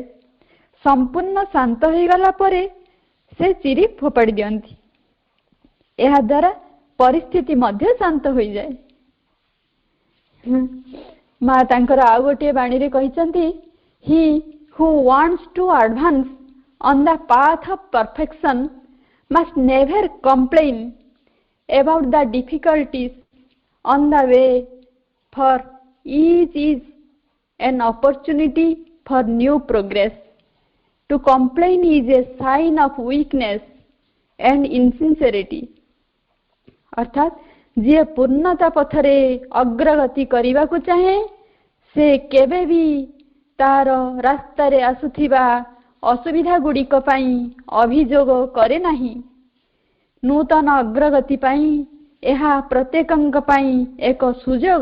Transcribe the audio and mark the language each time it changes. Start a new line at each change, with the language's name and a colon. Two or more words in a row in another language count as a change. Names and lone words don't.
Odia: ସମ୍ପୂର୍ଣ୍ଣ ଶାନ୍ତ ହୋଇଗଲା ପରେ ସେ ଚିରି ଫୋପାଡ଼ି ଦିଅନ୍ତି। ଏହା ଦ୍ୱାରା ପରିସ୍ଥିତି ମଧ୍ୟ ଶାନ୍ତ ହୋଇଯାଏ। ମା ତାଙ୍କର ଆଉ ଗୋଟିଏ ବାଣୀରେ କହିଛନ୍ତି,
English: He who wants to advance on the path of perfection must never complain about the difficulties on the way, for each is an opportunity for new progress। To complain is a sign of weakness and insincerity।
Odia: अर्थात ଯିଏ ପୂର୍ଣ୍ଣତା ପଥରେ ଅଗ୍ରଗତି କରିବାକୁ ଚାହେଁ ସେ କେବେ ବି ତାର ରାସ୍ତାରେ ଆସୁଥିବା ଅସୁବିଧା ଗୁଡ଼ିକ ପାଇଁ ଅଭିଯୋଗ କରେ ନାହିଁ। ନୂତନ ଅଗ୍ରଗତି ପାଇଁ ଏହା ପ୍ରତ୍ୟେକଙ୍କ ପାଇଁ ଏକ ସୁଯୋଗ।